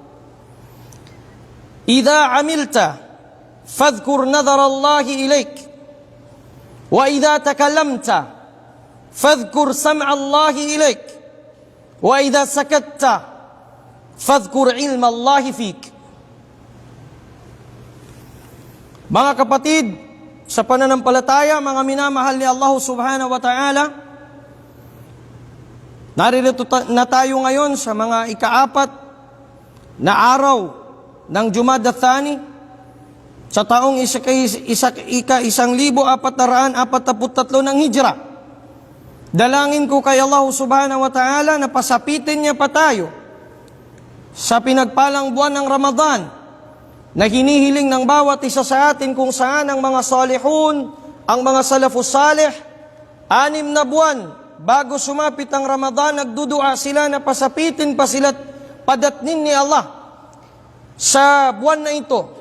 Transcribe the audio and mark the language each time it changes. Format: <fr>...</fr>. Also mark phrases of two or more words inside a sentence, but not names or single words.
<ar>إذا عملت فاذكر نظر الله إليك، وإذا تكلمت فاذكر سمع الله إليك، وإذا سكت فاذكر علم الله فيك.</ar> <tl>Mga kapatid, sa pananampalataya, mga minamahal ni</tl> <ar>الله سبحانه وتعالى,</ar> <tl>naririto na tayo ngayon sa mga ika-4 na araw ng Jumada Thani sa taong 1443 ng Hijra. Dalangin ko kay</tl> <ar>الله سبحانه وتعالى</ar> <tl>na pasapitin niya pa tayo sa pinagpalang buwan ng Ramadan na hinihiling ng bawat isa sa atin, kung saan ang mga salihun, ang mga</tl> <ar>السلف الصالح,</ar> <tl>6 na buwan bago sumapit ang Ramadan, nagdudua sila na pasapitin pa sila, padatnin ni Allah sa buwan na ito.</tl>